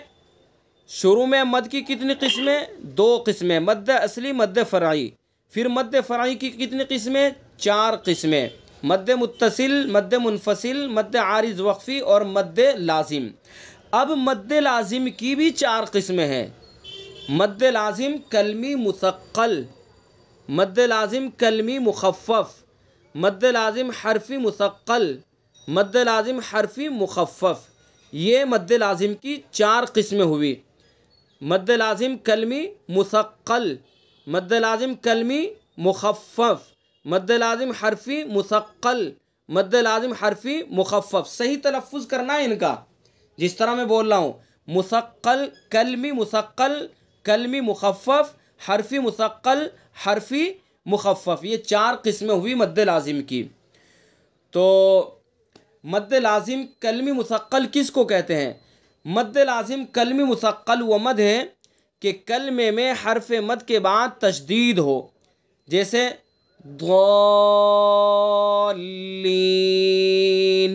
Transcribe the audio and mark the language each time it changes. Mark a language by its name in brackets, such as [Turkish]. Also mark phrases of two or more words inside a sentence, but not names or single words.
[Urdu] شروع میں مد کی کتنی قسمیں؟ 2 قسمیں، مد اصلی، مد فرعی۔ پھر مد فرعی کی کتنی قسمیں؟ 4 قسمیں، مد متصل، مد منفصل، مد عارض وقفی اور مد لازم۔ اب مد لازم کی بھی 4 قسمیں ہیں، مد لازم کلمی مثقل، مد لازم کلمی مخفف، مد لازم حرفی مثقل، مد لازم حرفی مخفف۔ یہ مد لازم کی 4 قسمیں ہوئی، مد لازم کلمی مثقل، مد لازم کلمی مخفف، مد لازم حرفی مثقل، مد لازم حرفی مخفف. صحیح تلفظ کرنا ہے ان کا، جس طرح میں بول رہا ہوں. مثقل کلمی مثقل کلمی مخفف حرفی مثقل حرفی مخفف، یہ 4 قسمیں ہوئی مد لازم کی. تو مد لازم کلمی مثقل کس کو کہتے ہیں؟ مد لازم کلمی مثقل وہ مد ہے کہ کلمے میں حرف مد کے بعد تشدید ہو، جیسے ضالین.